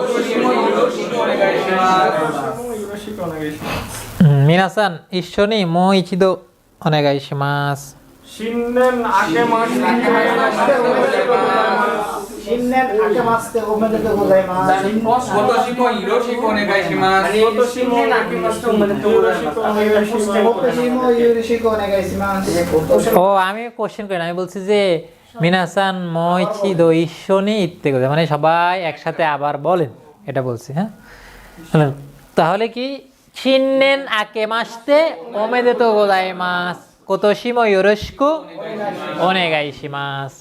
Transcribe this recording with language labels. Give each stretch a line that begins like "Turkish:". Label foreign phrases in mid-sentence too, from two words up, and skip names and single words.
Japanese: 皆さん 一緒に もう 一度 お願いします. 新年 明け まして新年 明け まして おめでとう ございます. 今年も よろしく お願いします. 新年 明け まして おめでとう ございます。 今年も よろしく お願いします.
Bangla: ও আমি কোশ্চেন করি না, আমি বলছি যে
Japanese: 皆さん も 一度 一緒に 言って ござい
Bangla: মানে সবাই একসাথে আবার বলেন, এটা বলছি। হ্যাঁ তাহলে কি
Japanese: 新年 明け まして おめでとう ございます、 今年も よろしく お願いします.